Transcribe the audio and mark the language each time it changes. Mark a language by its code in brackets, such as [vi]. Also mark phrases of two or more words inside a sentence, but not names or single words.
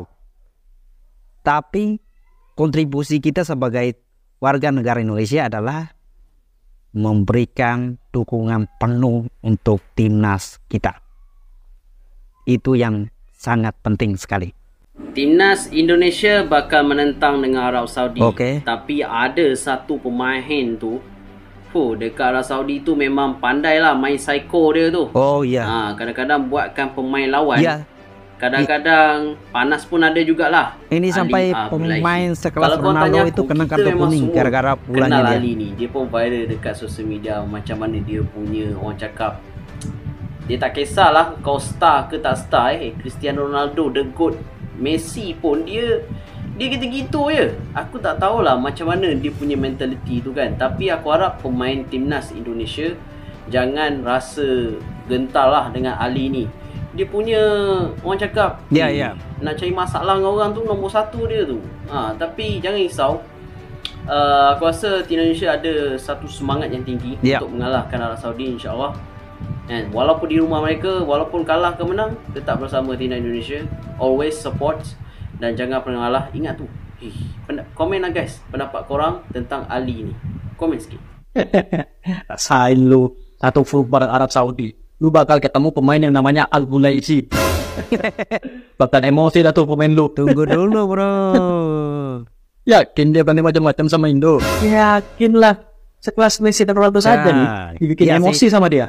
[id] Tapi kontribusi kita sebagai warga negara Indonesia adalah memberikan dukungan penuh untuk timnas kita. Itu yang sangat penting sekali. Timnas Indonesia bakal menentang dengan Arab Saudi. [ms] Tapi ada satu pemain tu, dekat Arab Saudi tu memang pandai lah main psycho dia tu. Kadang-kadang buatkan pemain lawan Kadang-kadang panas pun ada jugalah. Ini sampai pemain sekelas Ronaldo itu kena kartu kuning gara-gara bulannya dia. Ali ni, dia pun viral dekat sosial media macam mana dia punya, orang cakap, dia tak kisahlah kau star ke tak star. Cristiano Ronaldo, [en] the GOAT. [ms] Messi pun dia gitu-gitu je. Aku tak tahulah macam mana dia punya mentality tu kan. Tapi aku harap pemain timnas Indonesia jangan rasa gentar lah dengan Ali ni. Dia punya, orang cakap, nak cari masalah dengan orang tu nombor satu dia tu. Tapi jangan risau. Aku rasa tim Indonesia ada satu semangat yang tinggi untuk mengalahkan Arab Saudi, insyaAllah. And walaupun di rumah mereka, walaupun kalah ke menang, tetap bersama timnas Indonesia. [en] Always support. [ms] Dan jangan pernah kalah. Ingat tu. Komen lah guys, pendapat korang tentang Ali ni. Komen sikit. [id] Rasain lu satu fullback Arab Saudi, lu bakal ketemu pemain yang namanya Al-Bulaisi. Bakal emosi dah tuh pemain lu. Tunggu dulu bro. Yakin dia berani macam-macam sama Indo? Yakin lah. Sekelas Messi dan Ronaldo saja nih dibikin emosi sama dia.